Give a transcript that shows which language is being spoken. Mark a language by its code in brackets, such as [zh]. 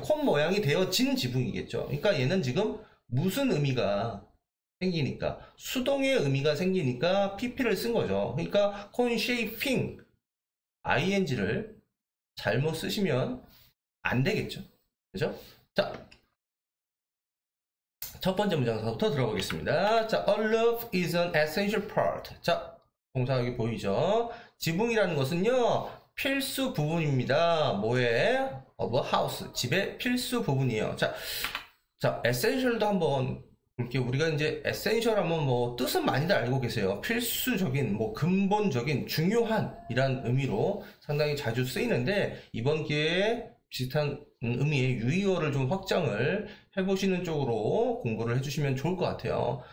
[ko] 콘 모양이 되어진 지붕이겠죠. 그러니까 얘는 지금 무슨 의미가 생기니까 수동의 의미가 생기니까 pp를 쓴 거죠. 그러니까 conshaping ing를 잘못 쓰시면 안 되겠죠. 그죠? 자, 첫 번째 문장서부터 들어보겠습니다. [en] 자, a roof is an essential part. [ko] 자, 동사 여기 보이죠? 지붕이라는 것은요, 필수 부분입니다. 뭐의? [en] of a house. [ko] 집의 필수 부분이에요. 자, essential도 한번 볼게요. 우리가 이제 에센셜 하면 뭐 뜻은 많이들 알고 계세요. 필수적인, 뭐 근본적인, 중요한 이란 의미로 상당히 자주 쓰이는데 이번 기회에 비슷한 의미의 유의어를 좀 확장을 해보시는 쪽으로 공부를 해주시면 좋을 것 같아요.